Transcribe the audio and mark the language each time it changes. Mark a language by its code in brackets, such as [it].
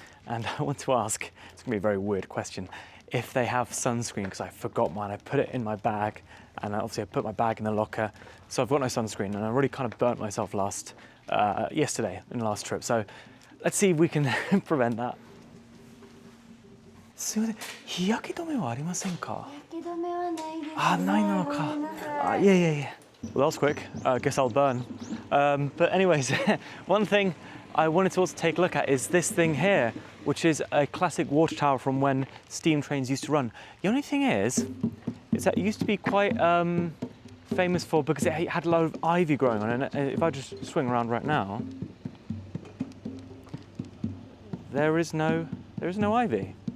[en] And I want to ask, it's gonna be a very weird question, if they have sunscreen, because I forgot mine. I put it in my bag, and obviously I put my bag in the locker. So I've got no sunscreen, and I already kind of burnt myself yesterday in the last trip. So let's see if we can prevent that. [ja] すみません、日焼け止めはありませんか？日焼け止めはないですね。あ、ないのか。 [en] Yeah. Well, that was quick. I guess I'll burn. But anyways, one thing I wanted to also take a look at is this thing here, which is a classic water tower from when steam trains used to run. The only thing is that it used to be quite famous for, because it had a lot of ivy growing on it. And if I just swing around right now, there is no ivy.